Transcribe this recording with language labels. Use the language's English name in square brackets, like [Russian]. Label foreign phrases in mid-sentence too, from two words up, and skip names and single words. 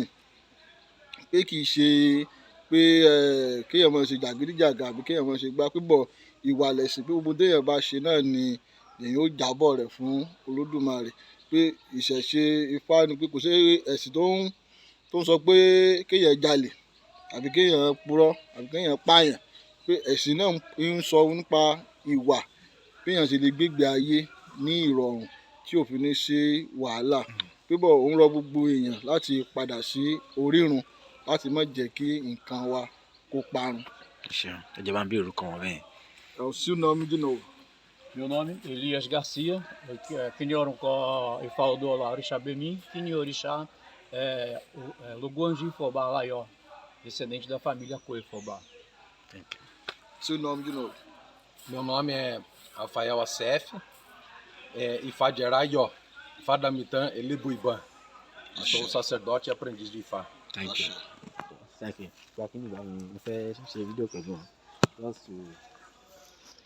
[Yoruba] pé kì í ṣe pé kéèyàn máa ṣe jàgídíjàgan àbí kéèyàn máa ṣe gbá pípọ̀, ìwà lẹ̀sìn, pé gbogbo téèyàn bá ṣe náà ni èèyàn ó jábọ̀ rẹ̀ fún Olódùmarè, pé ìṣẹ̀ṣe Ifá ni, pé kò sí ẹ̀sìn tó ń sọ pé kéèyàn jalè àbí kéèyàn purọ́ àbí kéèyàn pààyàn, pé ẹ̀sìn náà ń sọ nípa ìwà, béèyàn ṣe lè gbégbé ayé ní ìrọ̀rùn tí ò fi ní sí wàhálà. Pé bọ̀ òun rọ gbogbo èèyàn láti padà sí orírun láti má jẹ́ kí nǹkan wa kó parun. Ẹ jẹ́ bá ń bí orúkọ wọn bẹ́ẹ̀. [Portuguese] É o seu nome de novo. Meu nome é Elias Garcia, Kinyoron ko Ifá do Orixá Bemim, Kinyorixá Luguanji Fobá Laió, descendente da família Coifobá. Seu nome de novo. Meu nome é Rafael Acef, Ifá de Eraió, Ifá da Mitã Elibuibã. Eu sou sacerdote e aprendiz de Ifá. [English] Thank you. Thank you. [Yoruba] Mo fẹ́ ṣe fídíò pẹ̀lú wọn.